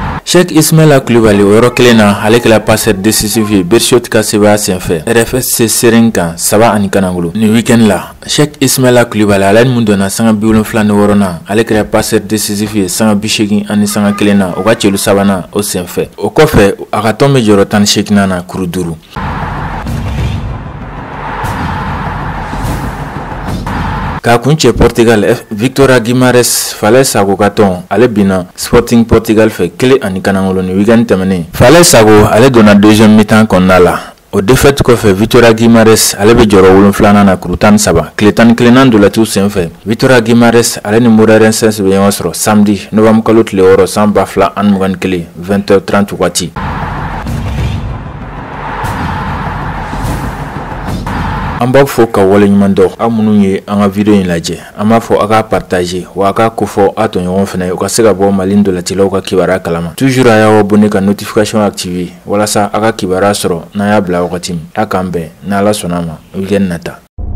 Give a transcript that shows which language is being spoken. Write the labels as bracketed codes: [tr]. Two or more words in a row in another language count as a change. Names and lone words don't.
[bm] Cheikh Ismaila Coulibaly o yɔrɔ kelen na ale kɛla [fr] passeur décisif [bm] ye Berchot ka sɛbɛya senfɛ RFSC seren kan 3 ani kanangolo ni week-end la. Cheikh Ismaila Coulibaly ale ni mun donna sanga 76 na ale kɛla [fr] passeur décisif [bm] ye sanga 80 ani sanga 1 na o ka celu sabana o senfɛ. O kɔfɛ a ka tɔn bɛ jɔyɔrɔ 18 na kuru 5. Ka kunche Portugal Victoria Guimarães Falaise Sago ka tɔn ale bina Sporting Portugal fɛ 1 ani kanangolo ni week-end tɛmɛnen. Falaise Sago ale donna [fr] deuxième mi-temps [bm] kɔnɔna la. O défaite kɔfɛ Victoria Guimarães ale bɛ jɔyɔrɔ 7 na kuru 13 tile 11 dolatiw senfɛ. Victoria Guimarães ale ni Moreirense bɛ ɲɔgɔn sɔrɔ [fr] samedi novembre [bm] kalo tile 6 san 2021 20h30 waati. An b'a fɔ ka wale ɲuman dɔn aw minnu ye an ka video in lajɛ. An b'a fɔ a ka partager wa a ka kofɔ a tɔɲɔgɔn fana u ka se ka bɔ Mali dolatilaw ka kibaruya kalama. Toujours a y'aw abonné ka notification activer walasa a ka kibaruya sɔrɔ n'an y'a bila wagati min. A k'an bɛn n'Ala sɔnna ma week-end nata.